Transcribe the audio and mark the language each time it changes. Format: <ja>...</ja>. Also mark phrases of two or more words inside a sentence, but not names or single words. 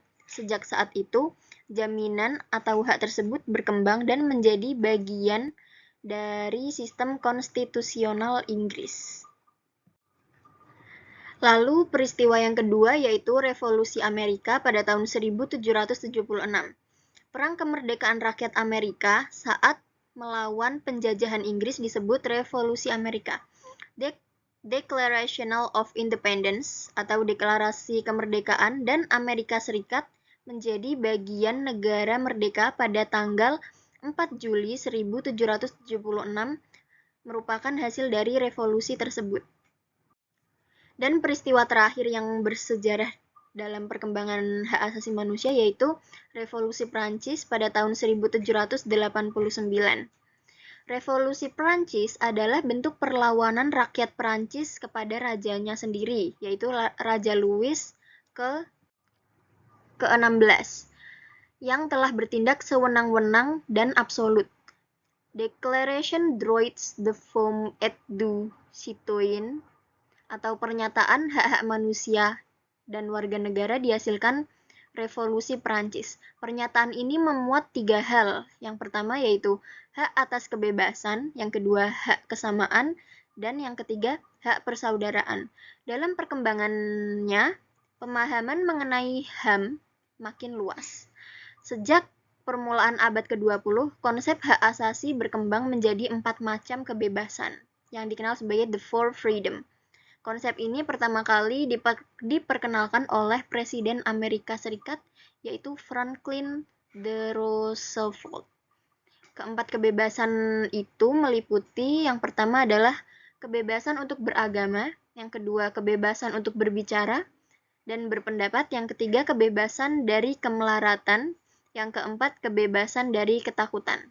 <id>Sejak saat itu, jaminan atau hak tersebut berkembang dan menjadi bagian dari sistem konstitusional Inggris. Lalu peristiwa yang kedua yaitu Revolusi Amerika pada tahun 1776. Perang kemerdekaan rakyat Amerika saat melawan penjajahan Inggris disebut Revolusi Amerika. Declaration of Independence atau Deklarasi Kemerdekaan dan Amerika Serikat menjadi bagian negara merdeka pada tanggal 4 Juli 1776 merupakan hasil dari revolusi tersebut. Dan peristiwa terakhir yang bersejarah dalam perkembangan hak asasi manusia yaitu Revolusi Prancis pada tahun 1789. Revolusi Prancis adalah bentuk perlawanan rakyat Prancis kepada rajanya sendiri, yaitu Raja Louis ke-16, yang telah bertindak sewenang-wenang dan absolut. Declaration droits de femmes et du citoyen atau pernyataan hak-hak manusia dan warga negara dihasilkan Revolusi Perancis. Pernyataan ini memuat 3 hal. Yang pertama yaitu hak atas kebebasan, yang kedua hak kesamaan, dan yang ketiga hak persaudaraan. Dalam perkembangannya, pemahaman mengenai HAM makin luas. Sejak permulaan abad ke-20, konsep hak asasi berkembang menjadi 4 macam kebebasan yang dikenal sebagai</id> <en>the four freedom.</en> <id>Konsep ini pertama kali diperkenalkan oleh Presiden Amerika Serikat, yaitu Franklin D. Roosevelt. Keempat kebebasan itu meliputi yang pertama adalah kebebasan untuk beragama, yang kedua kebebasan untuk berbicara dan berpendapat, yang ketiga kebebasan dari kemelaratan, yang keempat, kebebasan dari ketakutan.</id>